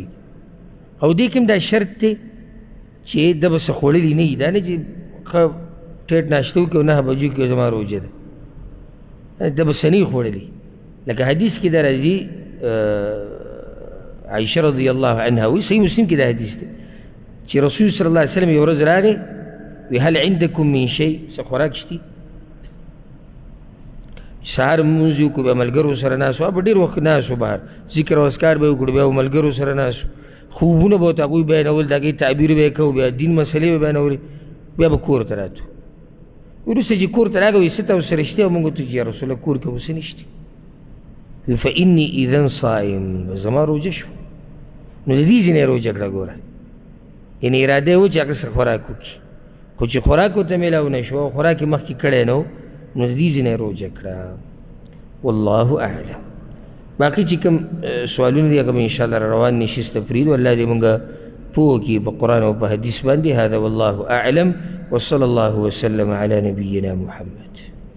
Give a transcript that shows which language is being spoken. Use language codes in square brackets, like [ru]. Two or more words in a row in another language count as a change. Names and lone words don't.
[ps] او دې کې هم دا شرط دی چې ده به څه خوړلي نه وي، دا نه چې ښه ټیټ ناشته وکړي او 9 بجو کې زما روجه ده، ده به څه نه وي خوړلي. لکه حدیث کې دا راځي عائشه [ar] رضی الله عنها [ps] وایي، صحیح مسلم کې دا حدیث دی چې رسول [ar] صلی الله علیه وسلم [ps] یو ورځ راغی وی [ar] هل عندکم من شی، [ps] څه خوراک شتي؟ سهار لمونځ یې وکړو، بیا ملګرو سره ناست وو، به ډېر وخت ناست وو بهر، ذکر او اذکار به یې وکړو، بیا ملګرو سره ناست وو، خوبونه به ورته هغوی بیانول، د هغې تعبیر به یې کوو، بیا دین مسلې به بیانولې، بیا به کور ته راتلو. وروسته چې کور ته راغی وایي څه تاسو سره شته؟ او موږ ورته چې یا رسول الله کور کې خو څه نشته. [ar] فإني إذن صائم، [ps] زما روجه شو. نو د دې ځینې روجه کړه ګوره، یعنې اراده یې و چې هغه سره خوراک وکړي، خو چې خوراک ورته میلاو نه شو او خوراک یې مخکې کړی نه و نو د دې ځینې روجه کړه. [ar] والله اعلم. [ps] باقي چې کوم سوالونه دي هغه به انشاءالله روان نشي تفرید، والله دې مونږ پوه کړي په قرآن او په حدیث باندې. [ar] هذا والله اعلم وصلى الله وسلم على نبينا محمد.